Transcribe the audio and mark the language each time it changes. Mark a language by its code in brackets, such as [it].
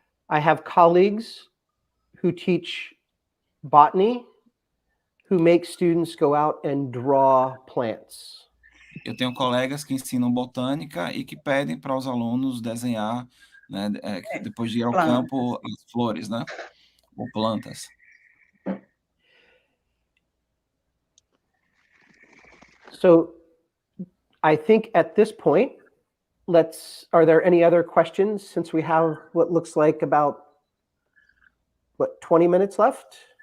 [en] I have colleagues who teach botany who make students go out and draw plants. [pt] Eu tenho colegas que ensinam botânica e que pedem para os alunos desenhar, né, depois de ir ao campo, as flores, né, ou plantas. [en] So I think at this point, are there any other questions since we have what looks like about 20 minutes left?